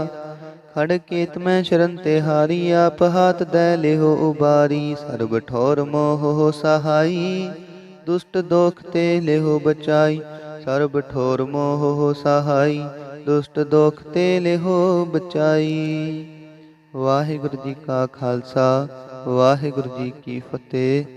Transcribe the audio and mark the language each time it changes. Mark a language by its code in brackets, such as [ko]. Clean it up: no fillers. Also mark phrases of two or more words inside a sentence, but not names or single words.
[bra] खड़ केत में शरण तिहारी, आप हाथ दै लेहो उबारी। सर्ब ठौर मोह हो सहाई, दुष्ट दोख ते लेहो बचाई। सर्ब ठौर मोह हो सहाई, दुष्ट दोख ते लेहो बचाई। [pa] ਵਾਹਿਗੁਰੂ ਜੀ ਕਾ ਖਾਲਸਾ ਵਾਹਿਗੁਰੂ ਜੀ ਕੀ ਫਤਿਹ।